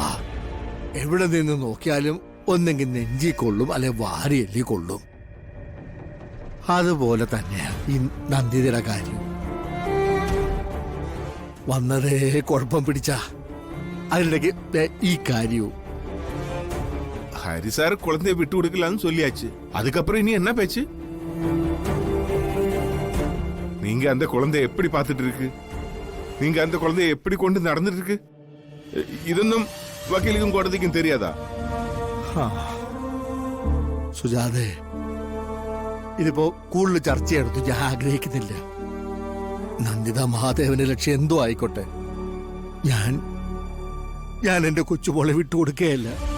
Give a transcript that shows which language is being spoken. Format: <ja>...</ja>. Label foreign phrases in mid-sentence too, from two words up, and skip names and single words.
<ml>എവിടെ നിന്ന് നോക്കിയാലും ഒന്നെങ്കിൽ നെഞ്ചി കൊള്ളും, അല്ലെ വാരി എല്ലി കൊള്ളും. അതുപോലെ തന്നെയാ ഈ നന്ദിതയുടെ കാര്യം. വന്നതേ കുഴപ്പം പിടിച്ച അതിനിടയ്ക്ക് ഈ കാര്യവും.</ml> <ta>ஹரி சார் குழந்தைய விட்டு கொடுக்கலான்னு சொல்லியாச்சு. அதுக்கப்புறம் இனி என்ன பேச்சு? நீங்க அந்த குழந்தைய எப்படி பார்த்துட்டு இருக்கு? நீங்க அந்த குழந்தைய எப்படி கொண்டு நடந்துட்டு இருக்கு?</ta> <ml>ഇതൊന്നും വക്കീലിനും കോടതിക്കും தெரியாதா? സുജാതെ, ഇതിപ്പോ കൂടുതൽ ചർച്ച ചെയ്യണമെന്ന് ഞാൻ ആഗ്രഹിക്കുന്നില്ല. നന്ദിത മഹാദേവന്റെ ലക്ഷ്യം എന്തോ ആയിക്കോട്ടെ, ഞാൻ എന്റെ കൊച്ചുമോളെ വിട്ടുകൊടുക്കുകയല്ല.</ml>